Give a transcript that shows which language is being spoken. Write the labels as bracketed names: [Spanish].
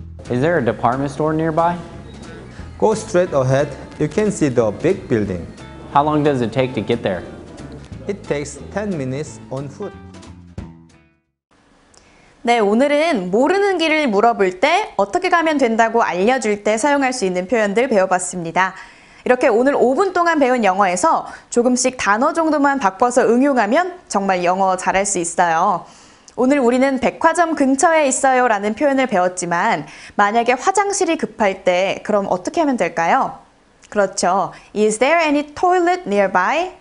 [English] Is there a department store nearby? Go straight ahead. You can see the big building. How long does it take to get there? It takes 10 minutes on foot. [Korean] 네, 오늘은 모르는 길을 물어볼 때 어떻게 가면 된다고 알려줄 때 사용할 수 있는 표현들 배워봤습니다. 이렇게 오늘 5분 동안 배운 영어에서 조금씩 단어 정도만 바꿔서 응용하면 정말 영어 잘할 수 있어요. 오늘 우리는 백화점 근처에 있어요 라는 표현을 배웠지만 만약에 화장실이 급할 때 그럼 어떻게 하면 될까요? 그렇죠. [English] Is there any toilet nearby?